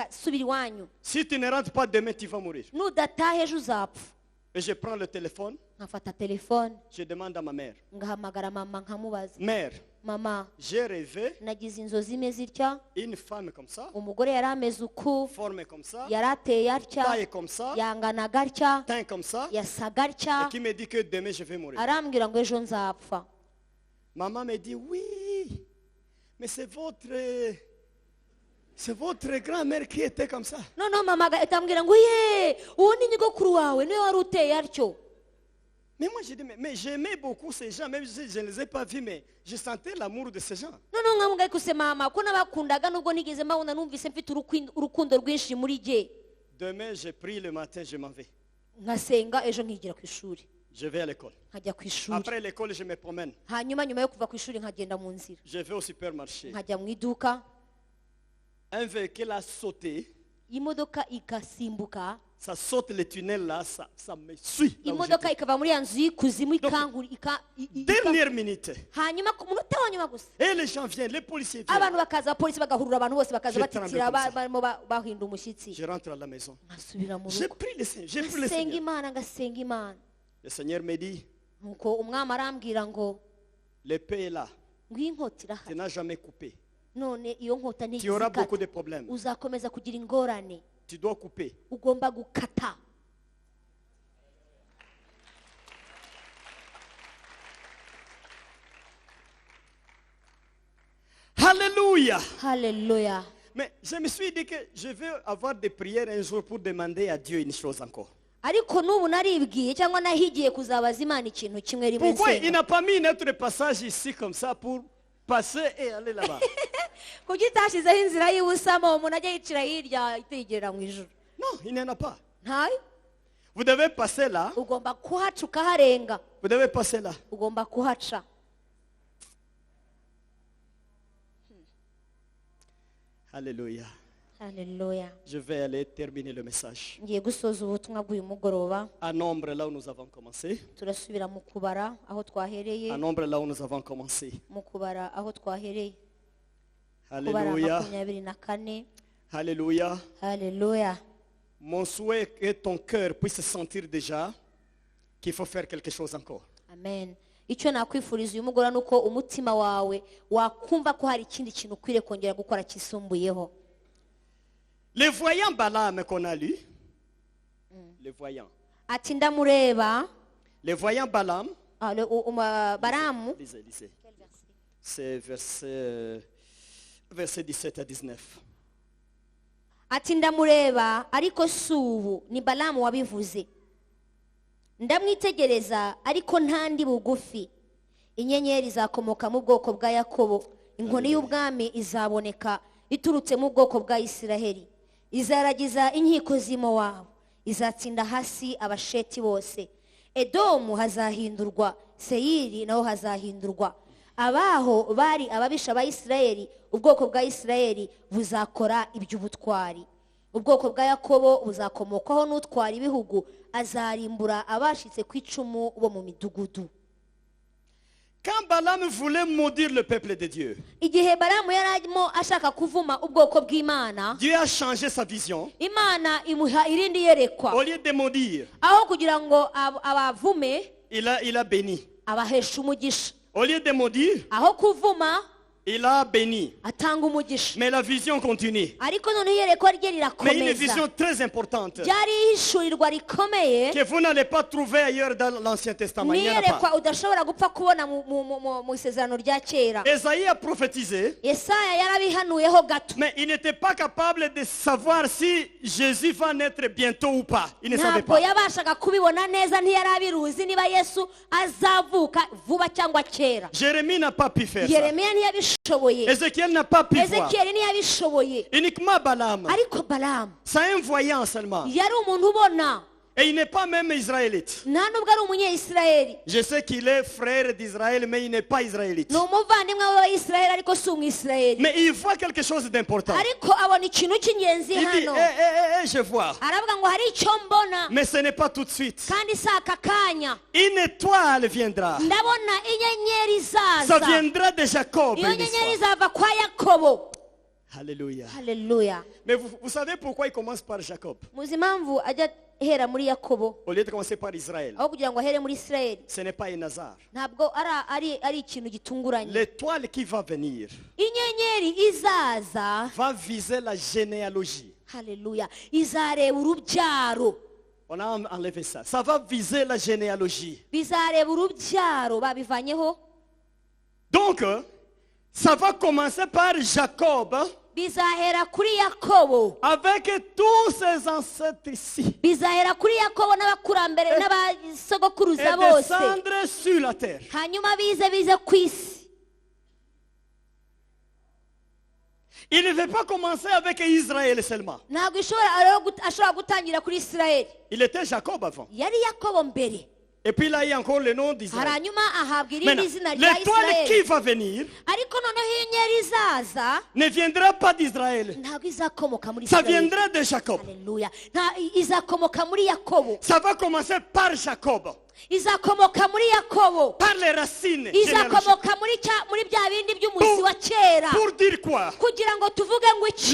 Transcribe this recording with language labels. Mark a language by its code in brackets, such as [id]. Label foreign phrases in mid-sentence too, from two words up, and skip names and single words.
[rw] Subira iwanyu, [fr] Si tu ne rentres pas demain, tu vas mourir. [rw] nudataha ejo uzapfa. [fr] Et je prends le téléphone, [rw] Nkafata telefone [fr] je demande à ma mère. [rw] ngahamagara mama nkamubaza, [fr] Mère, [rw] mama, [fr] j'ai rêvé [rw] nagize inzozi imeze itya, [fr] une femme comme ça, [rw] umugore yari ameze uku, [fr] formée comme ça, [rw] yari ateye atya, [fr] taille comme ça, [rw] yanganaga atya, [fr] teint comme ça, [rw] yasaga [fr] et [rw] atya, [fr] qui me dit que demain je vais mourir. [rw] arambwira ngo ejo nzapfa. [fr] Maman me dit, oui, mais c'est votre grand-mère qui était comme ça. [rw] Noneho mama atambwira ngo ye, uwo ni nyogokuru wawe niwe wari uteye atyo. [fr] Mais moi j'ai dit, mais j'aimais beaucoup ces gens, même si je ne les ai pas vus, mais je sentais l'amour de ces gens. [rw] Noneho nkamubwira ko se mama ko nabakundaga nubwo nigeze mbabona, numvise mfite urukundo rwinshi muri jye. [fr] Demain, j'ai pris le matin, je m'en vais. [rw] Nkasenga ejo nkigira ku ishuri, [fr] Je vais à l'école. [rw] nkajya ku ishuri. [fr] Après l'école, je me promène. [rw] Hanyuma nyuma yo kuva ku ishuri nkagenda mu nzira, [fr] Je vais au supermarché. [rw] nkajya mu iduka, [fr] Un véhicule a sauté. [rw] imodoka igasimbuka, [fr] Ça saute le tunnel là, ça me suit. là où [rw] imodoka [fr] j'étais. [rw] ikava muri ya nzu y'ikuzimu ikangura [fr] Dernière minute. [rw] hanyuma ku munota wa nyuma gusa [fr] Et les gens viennent, les policiers viennent. [rw] abantu bakaza, abapolisi bagahurura abantu bose bakaza [fr] Je [rw] batitira, [fr] tremble comme ça. [rw] barimo bahinda umushyitsi. [fr] Je rentre à la maison. [rw] Nkasubira mu [fr] J'ai [rw] rugo, [fr] pris le Seigneur. J'ai pris le [rw] ngasenga [fr] Seigneur. [rw] Imana, ngasenga Imana. [fr] Le Seigneur me dit, [rw] Nuko umwami arambwira ngo [fr] l'épée est là. [rw] ngw'iyi nkota [fr] Tu [rw] irahari, [fr] n'as jamais coupé. [rw] none iyo nkota [fr] Tu auras beaucoup [rw] ntigizikata, [fr] de problèmes. [rw] uzakomeza kugira ingorane, [fr] Tu dois couper. [rw] ugomba gukata. [fr] Alléluia. [rw] Haleluya. [fr] Mais je me suis dit que je vais avoir des prières un jour pour demander à Dieu une chose encore. [rw] Ariko n'ubu naribwiye cyangwa nahigiye kuzabaza Imana ikintu kimwe rimwe [fr] Pourquoi il [rw] nsenga. [fr] n'a pas mis notre passage ici comme ça pour passer et aller là-bas? [rw] Kuki utashyizeho inzira y'ubusamo umuntu ajya yicira hirya itegera mu ijuru? [fr] Non, il n'y en a pas. [rw] Ntayo. [fr] Vous devez passer là. [rw] Ugomba kuhaca ukaharenga, [fr] Vous devez passer là. [rw] ugomba kuhaca. [fr] Alléluia. [rw] Haleluya. [fr] Je vais aller terminer le message. [rw] Ngiye gusoza ubutumwa bw'uyu mugoroba, [fr] À nombre là où nous avons commencé. [rw] turasubira mu kubara aho twahereye, [fr] À nombre là où nous avons commencé. [rw] mu kubara aho twahereye, kubara [fr] Alléluia. 24. Alléluia. [rw] Haleluya. [fr] Mon souhait est que ton cœur puisse sentir déjà qu'il faut faire quelque chose encore. Amen. [rw] Icyo nakwifuriza uyu mugoroba ni uko umutima wawe wakumva ko hari ikindi kintu ukwiriye kongera gukora kisumbuyeho. [fr] Les voyants Balaam qu'on a lu, les voyants. [rw] Ati ndamureba, [fr] Les voyants Balaam, [rw] Baramu, [fr] lisez. C'est verset 17 à 19. [rw] ati ndamureba ariko si ubu, ni Balamu wabivuze. ndamwitegereza ariko ntandi bugufi. Inyenyeri zakomoka mu bwoko bwa Yakobo. Inkoni y'ubwami izaboneka iturutse mu bwoko bwa Isiraheli. Izaragiza inkiko z'Imowabu. Izatsinda hasi abasheti bose. Edomu hazahindurwa, Seyiri naho hazahindurwa. Abaho bari ababisha ba Isiraheli, ubwoko bwa Isiraheli buzakora iby'ubutwari. Ubwoko bwa Yakobo buzakomokaho n'utwara ibihugu, azarimbura abashitse ku icumu bo mu midugudu. [fr] Quand Balaam voulait maudire le peuple de Dieu, [rw] Igihe Balamu yararimo ashaka kuvuma ubwoko bw'Imana, [fr] Dieu a changé sa vision. [rw] Imana imuha irindi yerekwa. [fr] Au lieu de maudire, [rw] Aho kugira ngo abavume, [fr] il a béni. [rw] abahesha umugisha. [fr] Au lieu de maudire, [rw] Aho kuvuma, [fr] il a béni. [rw] atanga umugisha. [fr] Mais la vision continue. [rw] Ariko none iyerekwa rye [fr] Mais une [rw] rirakomeza. [fr] vision très importante [rw] Ryari ihishurirwa rikomeye, [fr] que vous n'allez pas trouver ailleurs dans l'Ancien Testament. Il n'y en a pas. [rw] niyerekwa udashobora gupfa kubona mu isezerano rya kera. [fr] Esaïe a prophétisé, [rw] Yesaya yarabihanuyeho gato. [fr] mais il n'était pas capable de savoir si Jésus va naître bientôt ou pas. Il ne savait [rw] Ntabwo [fr] pas. [rw] yabashaga kubibona neza, ntiyari abiruzi niba Yesu azavuka vuba cyangwa kera. [fr] Jérémie n'a pas pu faire ça. [rw] Yeremiya ntiyabishoboye, [fr] Ézéchiel n'a pas pu voir. [rw] Ezekiyeli ntiyabishoboye. [fr] Uniquement Balaam. [rw] Ariko Balamu [fr] C'est un voyant seulement. [rw] yari umuntu ubona, [fr] Et il n'est pas même israélite. [rw] nta nubwo ari umunyayisiraheli. [fr] Je sais qu'il est frère d'Israël, mais il n'est pas israélite. [rw] Ni umuvandimwe w'Abayisiraheli ariko si umwisiraheli. [fr] Mais il voit quelque chose d'important. [rw] Ariko abona ikintu cy'ingenzi [fr] Il dit, [rw] hano. [fr] je vois. [rw] Aravuga ngo hari icyo mbona, [fr] Mais ce n'est pas tout de suite. [rw] kandi si aka kanya. [fr] Une étoile viendra. [rw] Ndabona inyenyeri [fr] Ça [rw] izaza. [fr] viendra de Jacob. [rw] Iyo [fr] une [rw] nyenyeri [fr] histoire. [rw] izava kwa Yakobo. [fr] Alléluia. [rw] Haleluya. [fr] Mais vous savez pourquoi il commence par Jacob [rw] Muzi impamvu ajya ahera muri Yakobo [fr] au lieu de commencer par Israël? [rw] aho kugira ngo ahere muri Isiraheli? [fr] Ce n'est pas un hasard. [rw] Ntabwo ari ikintu gitunguranye. [fr] L'étoile qui va venir [rw] Inyenyeri izaza, [fr] va viser la généalogie. [rw] haleluya, izareba urubyaro. [fr] On a enlevé ça. Ça va viser la généalogie. [rw] Bizareba urubyaro, babivanyeho. [fr] Donc, ça va commencer par Jacob [rw] Bizahera kuri Yakobo. [fr] avec tous ses ancêtres ici. [rw] Bizahera kuri Yakobo n'abakurambere n'abasogokuruza [fr] Et [rw] bose. [fr] descendre sur la terre. [rw] Hanyuma bize ku isi. [fr] Il ne veut pas commencer avec Israël seulement. [rw] Ntabwo ashobora gutangira kuri Isiraheli. [fr] Il était Jacob avant. [rw] Yari Yakobo mbere. [fr] Et puis là, il y a encore le nom d'Israël. [rw] Hanyuma ahabwa irindi [fr] Maintenant, [rw] zina rya [fr] l'étoile qui [rw] Isiraheli. [fr] va venir [rw] Ariko noneho inyenyeri izaza [fr] ne viendra pas d'Israël. [rw] ntabwo izakomoka muri [fr] Ça [rw] Isiraheli. [fr] viendra de Jacob. [rw] Haleluya. Izakomoka muri Yakobo. [fr] Ça va commencer par Jacob. [rw] Izakomoka muri Yakobo. [fr] Par les racines. généalogiques. [rw] Izakomoka muri bya bindi by'umuzi wa kera. [fr] Pour dire quoi? [rw] Kugira ngo tuvuge ngo iki?